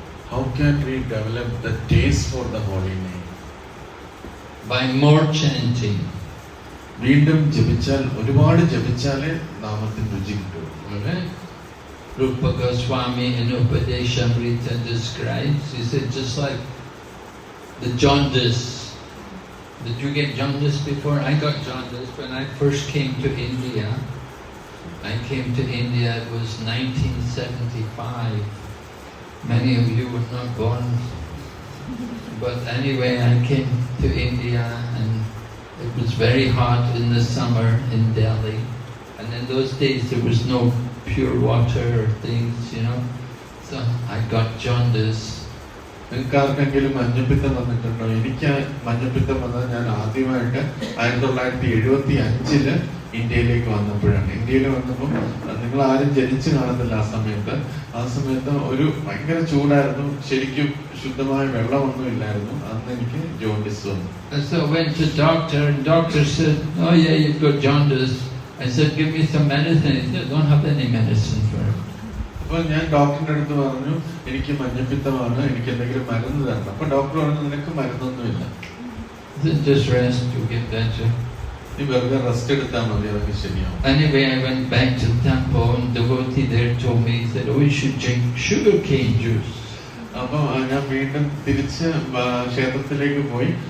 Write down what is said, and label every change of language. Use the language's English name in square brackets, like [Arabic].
[English] How can we develop the taste for the holy name? By more chanting. [Malayalam] വീണ്ടും ജപിച്ചാൽ, ഒരുപാട് ജപിച്ചാലേ നാമത്തിന് രുചി കിട്ടും. [English] Alright? Rupa Goswami in Upadeshamrita describes, he said, just like the jaundice. Did you get jaundice before? I got jaundice when I first came to India. I came to India, it was 1975. Many of you were not born. But anyway, I came to India and it was very hot in the summer in Delhi. And in those days there was no pure water or things, you know. So I got jaundice. [Malayalam] നിങ്ങൾക്ക് ആർക്കെങ്കിലും മഞ്ഞപ്പിത്തം വന്നിട്ടുണ്ടോ? എനിക്ക് മഞ്ഞപ്പിത്തം വന്നത് ഞാൻ ആദ്യമായിട്ട് 1975 ഇന്ത്യയിലേക്ക് വന്നപ്പോഴാണ്. ഇന്ത്യയിൽ വന്നപ്പോൾ നിങ്ങൾ ആരും ജനിച്ചു കാണത്തില്ല ആ സമയത്ത് ഒരു ഭയങ്കര ചൂടായിരുന്നു, ശരിക്കും ശുദ്ധമായ വെള്ളമൊന്നും ഇല്ലായിരുന്നു. അന്ന് എനിക്ക് ജോണ്ടിസ് വന്നു. [English] So I went to doctor and doctor said, oh yeah, you've got jaundice. I said, give me some medicine. He said, don't have any medicine for it. [Malayalam] അപ്പൊ ഞാൻ ഡോക്ടറിന്റെ അടുത്ത് പറഞ്ഞു, എനിക്ക് മഞ്ഞപ്പിത്തമാണ്, എനിക്ക് എന്തെങ്കിലും മരുന്ന് തരണം. അപ്പൊ ഡോക്ടർ പറഞ്ഞു, നിനക്ക് മരുന്നൊന്നുമില്ല, [English] just rest, you get better. [Malayalam] നീ വെറുതെ റെസ്റ്റ് എടുത്താൽ മതി, അതൊക്കെ ശരിയാവും. [English] Anyway, I went back to the temple and the devotee there told me, he said, oh, you should drink sugarcane juice. [Malayalam] അപ്പൊ ഞാൻ വീണ്ടും തിരിച്ച് ക്ഷേത്രത്തിലേക്ക് പോയി.